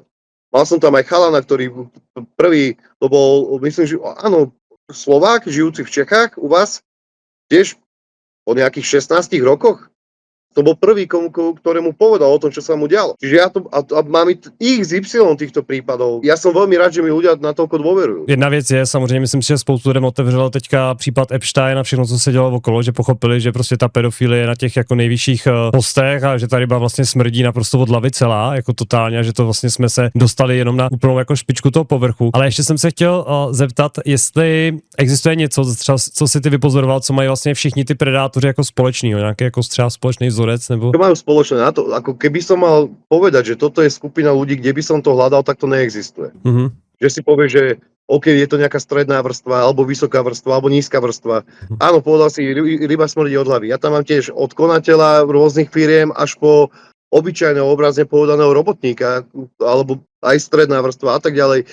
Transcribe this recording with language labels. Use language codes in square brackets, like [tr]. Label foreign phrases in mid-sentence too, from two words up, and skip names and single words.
[sk] Mal som tam aj chalana, ktorý prvý, to bol, myslím, že áno, Slovák, žijúci v Čechách, u vás, tiež po nejakých 16 rokoch. To bol prvý, ktorému povedal o tom, čo sa mu dialo. Čiže ja to, a mám XY týchto prípadov. Ja som veľmi rád, že mi ľudia natoľko dôverujú. [cs] Jedna věc je, samozřejmě myslím si, že spoustu lidem otevřelo teďka případ Epsteina a všechno, co se dělo okolo, že pochopili, že prostě ta pedofilie je na těch jako nejvyšších postech a že ta ryba vlastně smrdí naprosto od hlavy celá, jako totálně, a že to vlastně jsme se dostali jenom na úplnou jako špičku toho povrchu. Ale ještě jsem se chtěl zeptat, jestli existuje něco, třeba, co si ty vypozoroval, co mají vlastně všichni ty predátoři jako společného, nějaký jako třeba společný vzorec, nebo... [sk] Čo majú spoločné na to, ako keby som mal povedať, že toto je skupina ľudí, kde by som to hľadal, tak to neexistuje. Že si povie, že OK, je to nejaká stredná vrstva, alebo vysoká vrstva, alebo nízka vrstva. Áno, povedal si, ryba smrdí od hlavy. Ja tam mám tiež od konateľa rôznych firiem až po obyčajného obrazne povedaného robotníka, alebo aj stredná vrstva a tak ďalej.